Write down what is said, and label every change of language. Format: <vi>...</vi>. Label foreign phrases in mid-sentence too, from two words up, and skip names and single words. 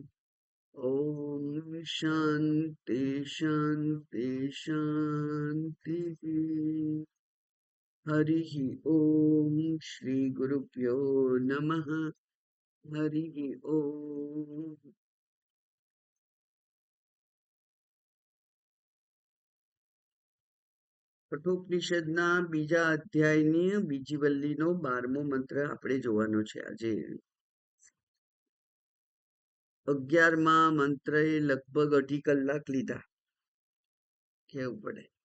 <sa>ॐ शान्ति शान्ति शान्तिः। हरिः ॐ श्रीगुरुभ्यो नमः। हरिः ॐ।</sa> <gu>કઠોપનિષદના બીજા અધ્યાયની બીજી વલ્લીનો 12મો મંત્ર આપણે જોવાનો છે આજે. 11મા મંત્રએ લગભગ 2.5 કલાક લીધા, કેવું પડે.</gu>